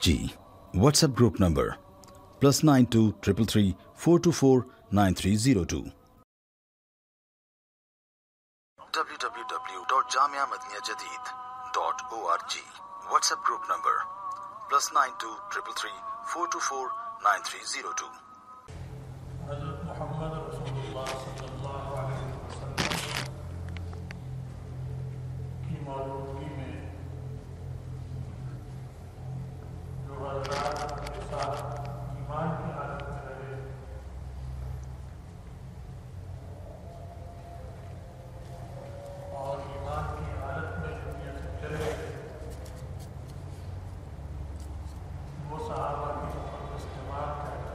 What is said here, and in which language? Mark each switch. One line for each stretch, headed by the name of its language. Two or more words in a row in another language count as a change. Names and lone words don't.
English: WhatsApp group number +92 333 424 9302. www.jamiamadiniyajadid.org. WhatsApp group number +92 333 424 9302.
Urdu: حضرت محمد رسول اللہ صلی اللہ علیہ وسلم کی موجودگی میں جو حضرات کے ساتھ ایمان کی حالت میں رہے اور ایمان کی حالت میں دنیا سے چلے گئے، وہ صحابہ کی مقدس جماعت ہے۔